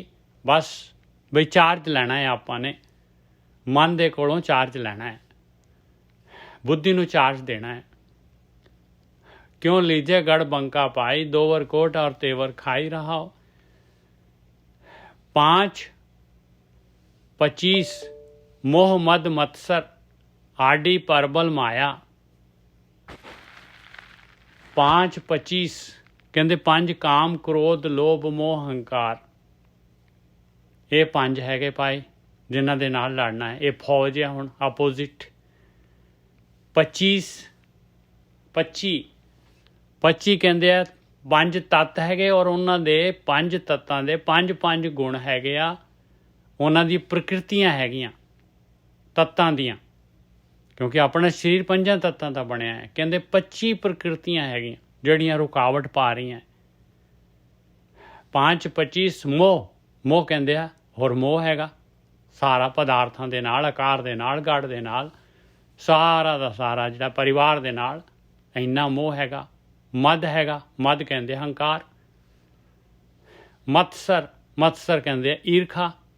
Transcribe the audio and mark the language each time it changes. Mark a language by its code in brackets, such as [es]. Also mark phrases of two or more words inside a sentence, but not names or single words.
[pa] ਬਸ ਬਈ ਚਾਰਜ ਲੈਣਾ ਹੈ ਆਪਾਂ ਨੇ, ਮਨ ਦੇ ਕੋਲੋਂ ਚਾਰਜ ਲੈਣਾ ਹੈ, ਬੁੱਧੀ ਨੂੰ ਚਾਰਜ ਦੇਣਾ ਹੈ। [hi] क्यों लीजे गढ़ बंका पाई, दोवर कोट और तेवर खाई। ਰਹਾਓ 5 25 मोह मद मत्सर आडी परबल माया। 5 25 कहते 5 काम क्रोध लोभ मोह हंकार। [pa] ਯੇ 5 ਹੈਗੇ ਭਾਈ ਜਿਨ੍ਹਾਂ ਦੇ ਨਾਲ ਲੜਨਾ ਹੈ। ਯੇ ਫੌਜ ਹੈ ਹੁਣ ਅਪੋਜ਼ਿਟ। 25 25 25 [hi] कहते हैं [pa] 5 ਤੱਤ ਹੈਗੇ ਔਰ ਉਨ੍ਹਾਂ ਦੇ 5 ਤੱਤਾਂ ਦੇ 5 ਗੁਣ ਹੈਗੇ ਆ। ਉਨ੍ਹਾਂ ਦੀ ਪ੍ਰਕ੍ਰਿਤੀਆਂ ਹੈਗੀਆਂ ਤੱਤਾਂ ਦੀਆਂ, ਕਿਉਂਕਿ ਅਪਨਾ ਸ਼ਰੀਰ 5 ਤੱਤਾਂ ਦਾ ਬਣਿਆ ਹੈ। ਕਹਿਤੇ 25 ਪ੍ਰਕ੍ਰਿਤੀਆਂ ਹੈਗੀਆਂ ਜਿਹੜੀਆਂ ਰੁਕਾਵਟ ਪਾ ਰਹੀ ਹੈਂ। 5 25 मोह ਕਹਿੰਦੇ ਆ। ਹੋਰ ਮੋਹ ਹੈਗਾ ਸਾਰਾ ਪਦਾਰਥਾਂ ਦੇ ਨਾਲ, ਆਕਾਰ ਦੇ ਨਾਲ, ਗੜ ਦੇ ਨਾਲ, ਸਾਰਾ ਦਾ ਸਾਰਾ ਜਿਹੜਾ ਪਰਿਵਾਰ ਦੇ ਨਾਲ ਇੰਨਾ ਮੋਹ ਹੈਗਾ। ਮਦ ਹੈਗਾ, ਮਦ ਕਹਿੰਦੇ ਹੰਕਾਰ। ਮਤਸਰ ਕਹਿੰਦੇ ਆ ਈਰਖਾ।